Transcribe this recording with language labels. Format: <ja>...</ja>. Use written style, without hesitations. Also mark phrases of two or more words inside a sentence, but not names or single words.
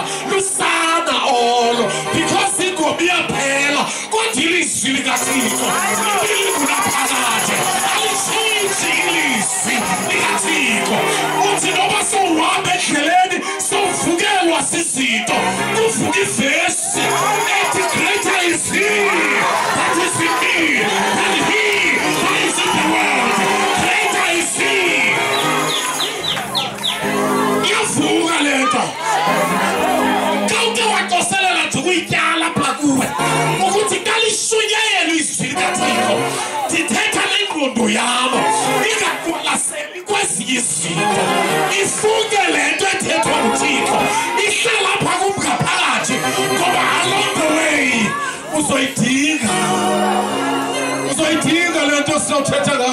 <xh>Lusana olo because ingoma iyaphela kodwa ilizwi likaThixo linaphakade. Alitshintshi ilizwi likaThixo. Uthi noba sowuhamba endleleni sowuvukelwa sizinto. Kuvuka ivesi ethi</xh> <en>greater is he that is in me than he that is in the world.</en> <xh>Greater is he. Iyavuka lento. Xa uke wacoselela nje ukuyityala apha kuwe ukuthi kalishunyayelo izwi likaThixo ndithetha nengqondo yam ingakulaseli kwezinye izinto. Ifunke le nto ethethwa nguThixo ihlala apha kum ngaphakathi ngoba</xh> <en>along the way</en> <xh>uzoyidinga le nto siyothetha</xh>